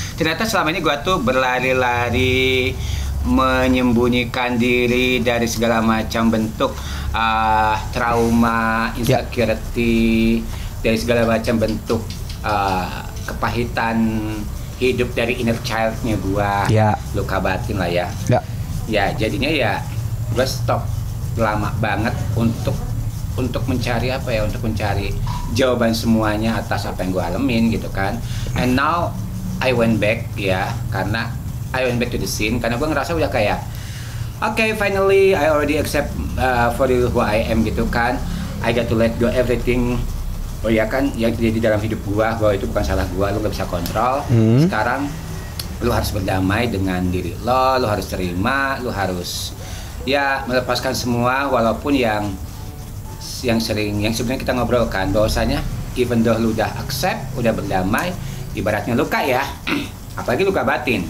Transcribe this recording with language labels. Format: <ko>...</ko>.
<id>Ternyata selama ini gue tuh berlari-lari menyembunyikan diri dari segala macam bentuk trauma, insecurity, dari segala macam bentuk kepahitan hidup dari inner child-nya gua, luka batin lah ya. Ya jadinya ya gua stop lama banget untuk mencari apa ya, untuk mencari jawaban semuanya atas apa yang gua alamin gitu kan.</id> <en>And now I went back</en> <id>ya, karena</id> <en>I went back to the scene</en> <id>karena gue ngerasa udah kayak</id> <en>okay, finally I already accept for real who I am</en> <id>gitu kan.</id> <en>I got to let go everything.</en> <id>Oh ya kan, yang terjadi dalam hidup gue itu bukan salah gue, lu gak bisa kontrol. Sekarang lu harus berdamai dengan diri lo harus terima, lu harus ya melepaskan semua, walaupun yang sebenarnya kita ngobrolkan bahwasanya</id> <en>even though</en> <id>lu udah accept, udah berdamai, ibaratnya luka ya, apalagi luka batin.</id>